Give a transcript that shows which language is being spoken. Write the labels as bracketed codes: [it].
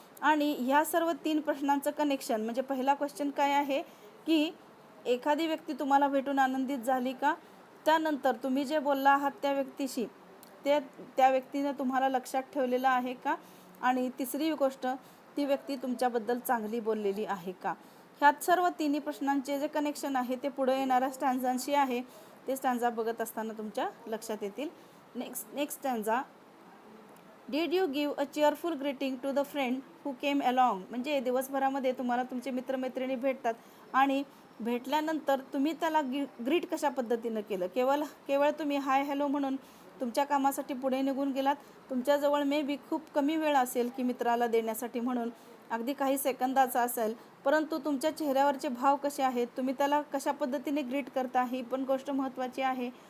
[mr] आणि ह्या सर्व 3 प्रश्नांचं कनेक्शन म्हणजे पहिला क्वेश्चन काय आहे की एखादी व्यक्ती तुम्हाला भेटून आनंदित झाली का, त्यानंतर तुम्ही जे बोलला आहात त्या व्यक्तीशी त्या व्यक्तीने तुम्हाला लक्षात ठेवलेलं आहे का, आणि तिसरी गोष्ट ती व्यक्ती तुमच्याबद्दल चांगली बोललेली आहे का. ह्यात सर्व 3 प्रश्नांचे जे कनेक्शन आहे ते पुढे येणाऱ्या स्टॅन्झांशी आहे. ते स्टॅन्झा बघत असताना तुमच्या लक्षात येतील. [en] Next stanza. Did you give a cheerful greeting to the friend who came along. [mr] म्हणजे दिवसभरामध्ये तुम्हाला तुमचे मित्रमैत्रिणी भेटतात आणि भेटल्यानंतर तुम्ही त्याला ग्रीट कशा पद्धतीनं केलं. केवळ तुम्ही हाय हॅलो म्हणून तुमच्या कामासाठी पुढे निघून गेलात. तुमच्याजवळ [en] maybe [mr] खूप कमी वेळ असेल की मित्राला देण्यासाठी म्हणून, अगदी काही सेकंदाचा असेल, परंतु तुमच्या चेहऱ्यावरचे भाव कसे आहेत, तुम्ही त्याला कशा पद्धतीने ग्रीट करता ही पण गोष्ट महत्त्वाची आहे.